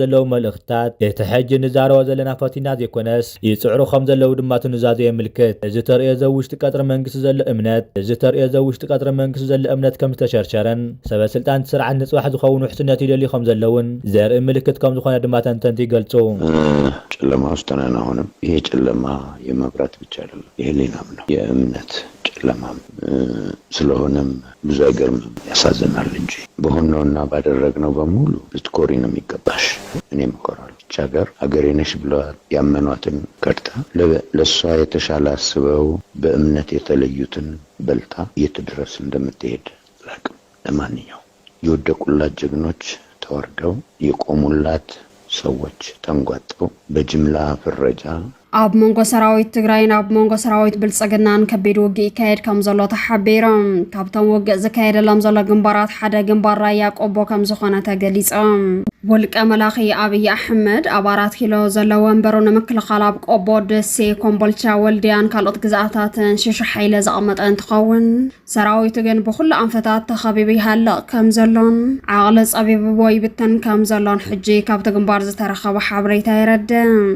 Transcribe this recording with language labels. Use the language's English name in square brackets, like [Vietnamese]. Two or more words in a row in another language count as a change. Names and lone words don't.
[Tigrinya] መልእኽትታት እቲ ሕጂ ንዛረቦ ዘለና ፈቲና ዘይኮነስ ይጽዕሩ ከም ዘለው ድማ ትንዛዙ የምልክት እዚ ተርእዮ ዘው ውሽጢ ቀጥሪ መንግስቲ ዘሎ እምነት ከም ዝተሸርሸረን ሰበስልጣን ስርዓት ንጽባሕ ዝኸውን ውሕስነት ይደልዩ ከም ዘለውን ዘርኢ ምልክት ከም ዝኾነ ድማ ተንተንቲ ይገልጹ። [Amharic] ጨለማ ውስጥ ነን። አሁንም ይሄ ጨለማ የመብራት ብቻ አይደለም፣ የህሊናም ነው፣ የእምነት ጨለማ ስለሆነም ብዙ አይገርምም፣ ያሳዝናል እንጂ በሆነውና ባደረግነው በሙሉ ልትኮሪ ነው የሚገባሽ። እኔም እኮራለሁ። ብቻ ሀገሬ ነሽ ብለው ያመኗትን ከድታ ለእሷ የተሻለ አስበው በእምነት የተለዩትን በልታ የት ድረስ እንደምትሄድ አላውቅም። ለማንኛውም የወደቁላት ጀግኖች ተወርደው የቆሙላት ሰዎች ተንጓጠው በጅምላ ፍረጃ [Tigrinya] ኣብ መንጎ ሰራዊት ትግራይን ኣብ መንጎ ሰራዊት ብልጽግናን ከቢድ ውግእ ይካየድ ከም ዘሎ ተሓቢሮም ካብቶም ውግእ ዝካየደሎም ዘሎ ግንባራት ሓደ ግንባር ራያ ቆቦ ከም ዝኾነ ተገሊጾም ወልቀ መላኺ ኣብይ ኣሕመድ ኣብ 4 ኪሎ ዘለዎ ወንበሩ ንምክልኻል ኣብ ቆቦ፣ ደሴ፣ ኮምቦልቻ፣ ወልድያን ካልኦት ግዛኣታትን ሽሹ ሓይለ ዘቐመጠ እንትኸውን ሰራዊቱ ግን ብኩሉ ኣንፈታት ተኸቢቡ ይሃልቕ ከም ዘሎን ዓቕሊ ጸቢብዎ ይብተን ከም ዘሎን ሕጂ ካብቲ ግንባር ዝተረኸበ ሓበሬታ የረድእ።